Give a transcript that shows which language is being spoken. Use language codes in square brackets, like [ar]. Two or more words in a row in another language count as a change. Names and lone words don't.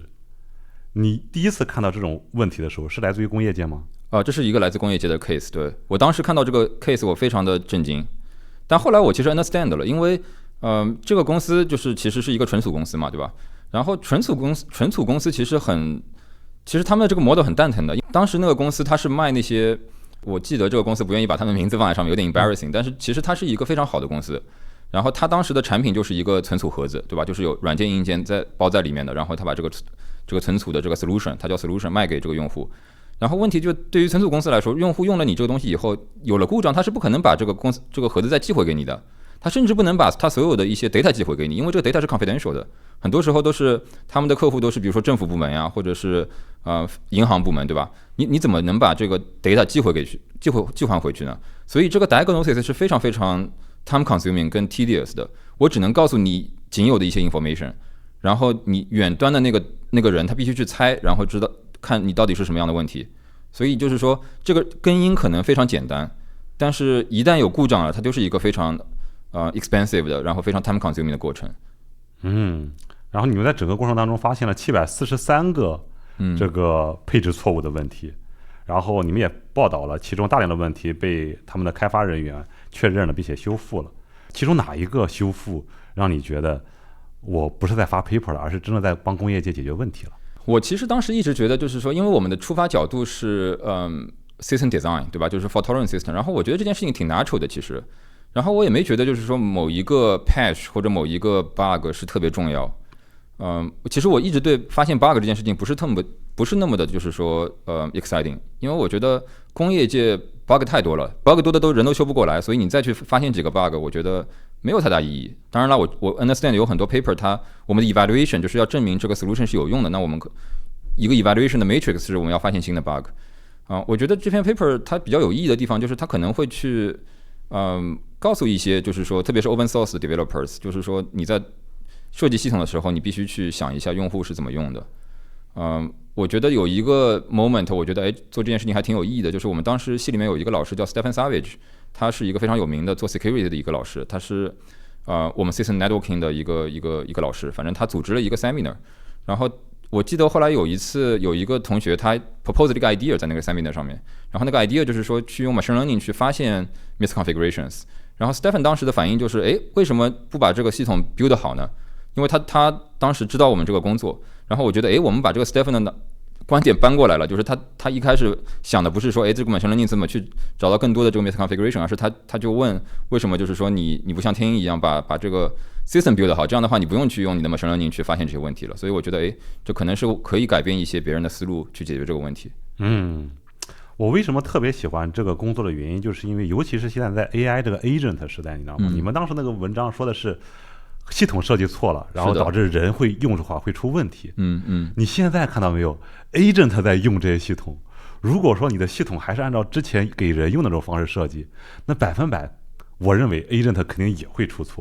[zh] 你第一次看到這種問題的時候，是來自於工業界嗎？這是一個來自工業界的 case。對，我當時看到這個 case， 我非常的震驚。但後來我其實 understand 了，因為這個公司就是其實是一個存儲公司嘛，對吧？然後存儲公司其實他們的這個 model 很蛋疼的。當時那個公司它是賣那些，我記得這個公司不願意把他們名字放在上面，有點 embarrassing，但是其實它是一個非常好的公司。然後它當時的產品就是一個存儲盒子，對吧？就是有軟件硬件包在裡面的，然後它把這個存儲的這個 solution， 它叫 solution 賣給這個用戶。然後問題就對於存儲公司來說，用戶用了你這個東西以後有了故障，它是不可能把這個盒子再寄回給你的。他甚至不能把他所有的一些 data 寄回給你，因為這個 data 是 confidential 的，很多時候都是他們的客戶都是比如說政府部門呀，或者是銀行部门，對吧？你怎麼能把這個 data 寄還回去呢？所以這個 diagnosis 是非常非常 [en] time consuming [zh] 跟 tedious 的。我只能告訴你僅有的一些 information， 然後你遠端的那個人他必須去猜，然後知道看你到底是什麼樣的問題。所以就是說這個根因可能非常簡單，但是一旦有故障了，它就是一個非常expensive 的，然後非常 [en] time consuming [zh] 的過程。然後你們在整個過程當中發現了743個這個配置錯誤的問題，然後你們也報道了其中大量的問題被他們的開發人員確認了並且修復了。其中哪一個修復讓你覺得我不是在發 paper 了，而是真的在幫工業界解決問題了？我其實當時一直覺得就是說，因為我們的出發角度是 [en] system design， [zh] 对吧？就是 [en] fault tolerant system， [zh] 然後我覺得這件事情挺 natural 的其實。然後我也沒覺得就是說某一個 patch 或者某一個 bug 是特別重要。其實我一直對發現 bug 這件事情不是那麼的就是說 exciting，因為我覺得工業界 bug 太多了， bug 多的人都修不過來，所以你再去發現幾個 bug 我覺得沒有太大意義。當然了，我 understand 有很多 paper 我們的 evaluation 就是要證明這個 solution 是有用的，那我們一個 evaluation 的 matrix 是我們要發現新的 bug。我覺得這篇 paper 它比較有意義的地方就是它可能會去告訴一些就是說特別是 [en] open source developers， [zh] 就是說你在設計系統的時候你必須去想一下用戶是怎麼用的。我覺得有一個 moment 我覺得做這件事情還挺有意義的，就是我們當時系裡面有一個老師叫 Stephen Savage，他是一個非常有名的做 security 的一個老師，他是我們 [en] system networking [zh] 的一個老師，反正他組織了一個 seminar， 然後我記得後來有一次有一個同學他 proposed 這個 idea 在那個 seminar 上面，然後那個 idea 就是說去用 [en] machine learning [zh] 去發現 misconfigurations， 然後 Stephen 當時的反應就是為什麼不把這個系統 build 好呢？因為他當時知道我們這個工作，然後我覺得我們把這個 Stephen 的觀點搬過來了，就是他一開始想的不是說這個 [en] machine learning [zh] 怎麼去找到更多的這個 misconfiguration， 而是他就問為什麼就是說你不像天鷹一樣把這個 [en] system build [zh] 好，這樣的話你不用去用你的 [en] machine learning [zh] 去發現這些問題了。所以我覺得這可能是可以改變一些別人的思路去解決這個問題。我為什麼特別喜歡這個工作的原因，就是因為尤其是現在在 AI 這個 agent 時代，你知道嗎？你們當時那個文章說的是系統設計錯了，然後導致人會用的話會出問題。你現在看到沒有 agent 在用這些系統， 如果說你的系統還是按照之前給人用的那種方式設計，那100%我認為 agent 肯定也會出錯。